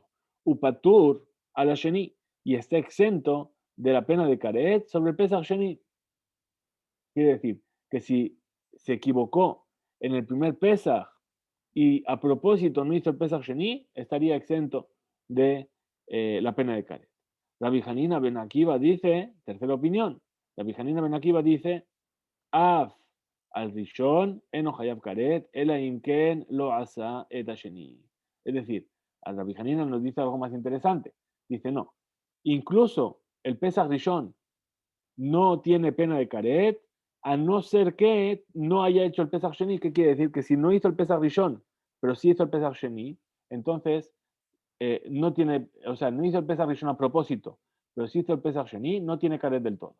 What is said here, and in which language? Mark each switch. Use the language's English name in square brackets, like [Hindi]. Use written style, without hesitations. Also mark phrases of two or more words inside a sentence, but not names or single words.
[Spanish] Upatur a la Sheni, y está exento de la pena de caret sobre el Pesach Sheni. Quiere decir que si se equivocó en el primer Pesach y a propósito no hizo el Pesach Sheni, estaría exento de la pena de caret. Rabbi Hanina ben Akiva dice, tercera opinión, [Hebrew] Rabbi Hanina ben Akiva dice, אף על ראשון אינו חייב כרת אלא אם כן לא עשה את שני. [Spanish] Es decir, al Rabbi Hanina nos dice algo más interesante. Dice, no, incluso el Pesach Rishon no tiene pena de caret, a no ser que no haya hecho el Pesach Sheni. ¿Qué quiere decir? Que si no hizo el Pesach Rishon, pero sí hizo el Pesach Sheni, entonces no tiene, o sea, no hizo el Pesach Rishon a propósito, pero sí hizo el Pesach Sheni, no tiene caret del todo.